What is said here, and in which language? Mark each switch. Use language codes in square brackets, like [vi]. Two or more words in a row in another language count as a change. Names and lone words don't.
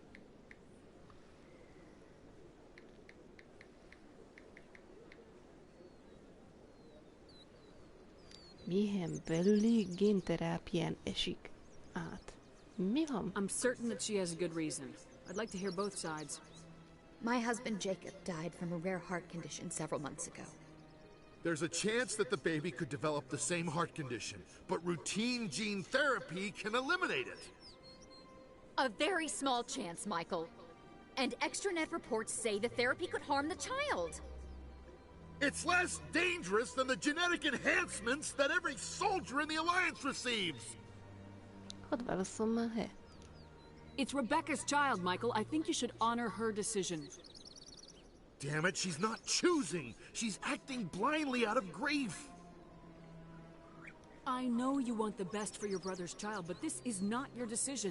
[hu] Mihen belüli génterápián esik át. Mi van? [en] I'm certain that she has a good reason. I'd like to hear both sides. My husband Jacob died from a rare heart condition several months ago. There's a chance that the baby could develop the same heart condition, but routine gene therapy can eliminate it. A very small chance, Michael. And extranet reports say the therapy could harm the child. It's less dangerous than the genetic enhancements that every soldier in the Alliance receives. [hu] Hadd válasszom már, he? [en] It's Rebecca's child, Michael. I think you should honor her decision. Damn it, she's not choosing. She's acting blindly out of grief. I know you want the best for your brother's child, but this is not your decision.